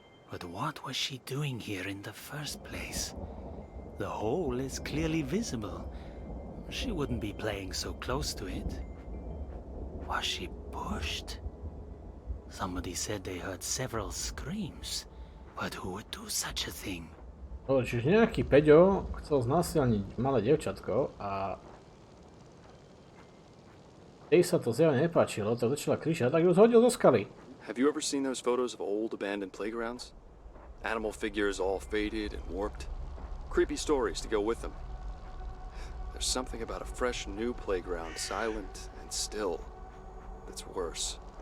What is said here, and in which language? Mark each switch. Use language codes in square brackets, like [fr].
[en] But what was she doing here in the first place? The hole is clearly visible. She wouldn't be playing so close to it. Was she pushed? Somebody said they heard several screams. But who would do such a thing? [sk] Čiže nejaký Peďo chcel znásilniť malé dievčatko a jej sa to zjavne nepáčilo, tak začala kričať, tak ju zhodil zo skaly. [en] Have you ever seen those photos of old abandoned playgrounds? Animal figures all faded and warped. Creepy stories to go with them. There's something about a fresh new playground, silent and still, that's worse.